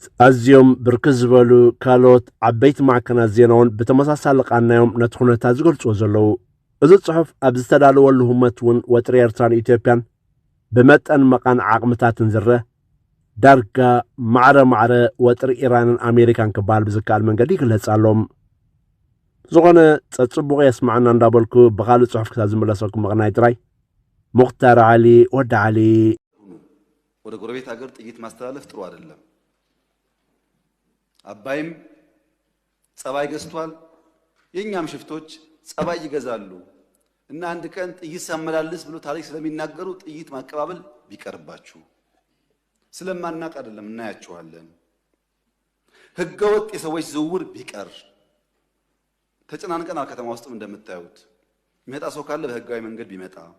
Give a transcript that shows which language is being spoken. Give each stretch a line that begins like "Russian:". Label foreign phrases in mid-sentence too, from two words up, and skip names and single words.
Tigrinya: ኣዝዮም ብርክዝ ዝበሉ ካልኦት ዓበይቲ ማዕከናት ዜናውን ብተመሳሳሊ ቃናዮም ነቲ ኩነታት ዝገልጽዎ ዘለዉ እዚ ጽሑፍ ኣብ ዝተዳለወሉ ህመት እውን ወጥሪ ኤርትራን ኢትዮጵያን ብመጠን መቃን ዓቕምታትን ዝርአ ዳርጋ ማዕረ ወጥሪ ኢራንን ኣሜሪካን ክበሃል ብዝከኣል መንገዲ ይግለጻሎም ዝኾነ ፀጽቡቕ የስማዕና እንዳበልኩ ብኻልእ ጽሑፍ ክሳብ ዝምለሰኩም መቕናይ ጥራይ ሙኽታር ዓሊ ወዲ ዓሊ
Amharic: ወደ ጎረቤት ሀገር ጥይት ማስተላለፍ ጥሩ አይደለም አባይም ጸባይ ገዝቷል የኛም ሽፍቶች ጸባይ ይገዛሉ እና አንድ ቀን ጥይት ሳመላልስ ብሎ ታሪክ ስለሚናገሩ ጥይት ማቀባበል ቢቀርባችሁ ስለማናቅ አይደለም እናያችኋለን ህገወጥ የሰዎች ዝውውር ቢቀር ተጨናንቀናል ከተማ ውስጥም እንደምታዩት ይመጣ ሰው ካለ በህጋዊ መንገድ ቢመጣ